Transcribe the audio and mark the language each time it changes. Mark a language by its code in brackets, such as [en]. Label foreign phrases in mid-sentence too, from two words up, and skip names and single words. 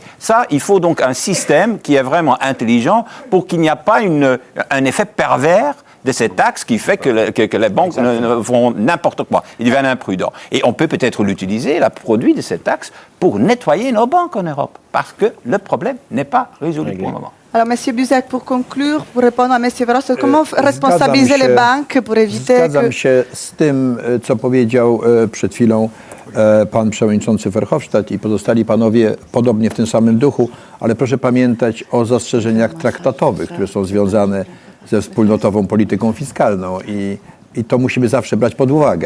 [fr] Ça, il faut donc un système qui est vraiment intelligent pour qu'il n'y ait pas un effet pervers de cette taxe qui fait que les banques font n'importe quoi. Ils deviennent imprudents. Et on peut-être l'utiliser, le produit de cette taxe, pour nettoyer nos banques en Europe. Parce que le problème n'est pas résolu pour le moment. Alors, M. Buzek, pour conclure, pour répondre à M. Verhofstadt, comment responsabiliser les banques pour éviter [pl] Zgadzam się z tym, co powiedział przed chwilą pan przewodniczący Verhofstadt i pozostali panowie podobnie w tym samym duchu, ale proszę pamiętać o zastrzeżeniach traktatowych, które są związane ze wspólnotową polityką fiskalną i to musimy zawsze brać pod uwagę.